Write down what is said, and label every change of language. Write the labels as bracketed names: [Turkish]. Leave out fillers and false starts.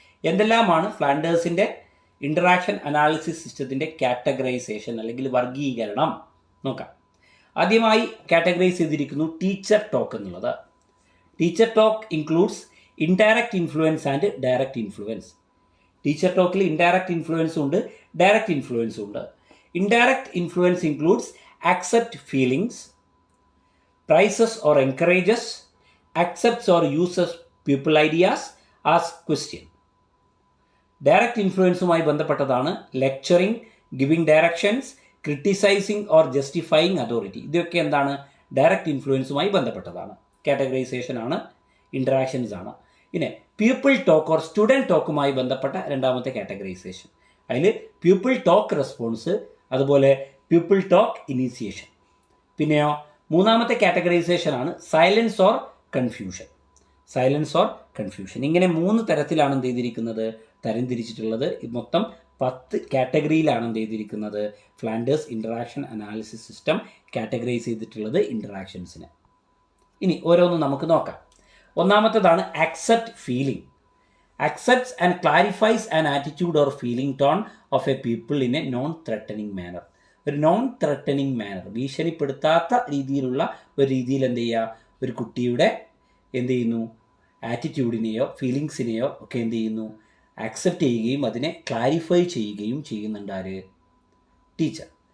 [Malayalam] എന്തെല്ലാമാണ് ഫ്ലാൻഡേഴ്സിൻ്റെ interaction analysis സിസ്റ്റത്തിൻ്റെ categorisation അല്ലെങ്കിൽ വർഗീകരണം നോക്കാം. ആദ്യമായി കാറ്റഗറൈസ് ചെയ്തിരിക്കുന്നു ടീച്ചർ ടോക്ക് എന്നുള്ളത്. [English] Teacher talk includes indirect influence and direct influence. [Malayalam] Teacher ടോക്കിൽ indirect ഇൻഫ്ലുവൻസും ഉണ്ട്, ഡയറക്റ്റ് ഇൻഫ്ലുവൻസും ഉണ്ട്. [English] Indirect influence includes accept feelings, praises or encourages, accepts or uses people ideas, ask question. [Malayalam] Direct ഇൻഫ്ലുവൻസുമായി ബന്ധപ്പെട്ടതാണ് [English] Lecturing, giving directions, criticising or justifying authority. [Malayalam] ഇതൊക്കെ എന്താണ്, direct ഇൻഫ്ലുവൻസുമായി ബന്ധപ്പെട്ടതാണ്. Categorisation ആണ്, interactions ആണ്. പിന്നെ people talk or student ടോക്കുമായി ബന്ധപ്പെട്ട രണ്ടാമത്തെ കാറ്റഗറൈസേഷൻ. അതിൽ പീപ്പിൾ ടോക്ക് റെസ്പോൺസ്, അതുപോലെ പീപ്പിൾ ടോക്ക് ഇനീസിയേഷൻ. പിന്നെയോ മൂന്നാമത്തെ കാറ്റഗറൈസേഷൻ ആണ് silence or confusion. Silence or confusion. ഇങ്ങനെ 3 തരത്തിലാണ് എന്ത് ചെയ്തിരിക്കുന്നത് തരംതിരിച്ചിട്ടുള്ളത്. മൊത്തം 10 കാറ്റഗറിയിലാണ് എന്ത് ചെയ്തിരിക്കുന്നത് Flanders interaction analysis system categorise ചെയ്തിട്ടുള്ളത് ഇൻറ്ററാക്ഷൻസിന്. ഇനി ഓരോന്നും നമുക്ക് നോക്കാം. [English] ഒന്നാമത്തേതാണ് accept feeling. Accepts and clarifies an attitude or feeling tone of a people in a non-threatening manner. [Malayalam] ഒരു നോൺ ത്രെട്ടനിങ് മാനർ, ഭീഷണിപ്പെടുത്താത്ത രീതിയിലുള്ള ഒരു രീതിയിൽ എന്ത് ചെയ്യുക, ഒരു കുട്ടിയുടെ എന്ത് ചെയ്യുന്നു ആറ്റിറ്റ്യൂഡിനെയോ ഫീലിങ്സിനെയോ ഒക്കെ എന്ത് ചെയ്യുന്നു ആക്സെപ്റ്റ് ചെയ്യുകയും അതിനെ ക്ലാരിഫൈ ചെയ്യുകയും ചെയ്യുന്നുണ്ട് ആര്, ടീച്ചർ.